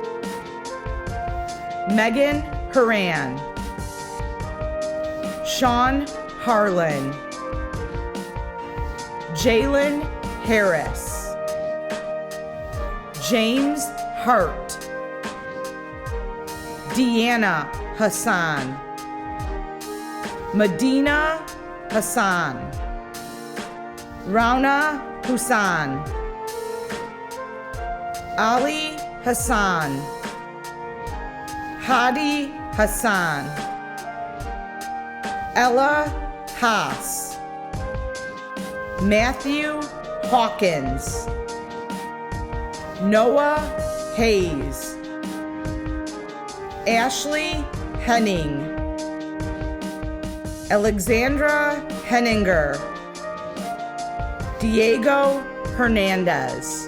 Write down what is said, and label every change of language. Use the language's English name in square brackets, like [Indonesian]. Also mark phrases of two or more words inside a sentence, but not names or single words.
[English] Megan Haran, Sean Harlan, Jalen Harris, James Hart, Deanna Hassan, Medina Hassan, Rauna Hussan, Ali Hassan, Hadi Hassan, Ella Haas, Matthew Hawkins, Noah Hayes, Ashley Henning, Alexandra Henninger, Diego Hernandez,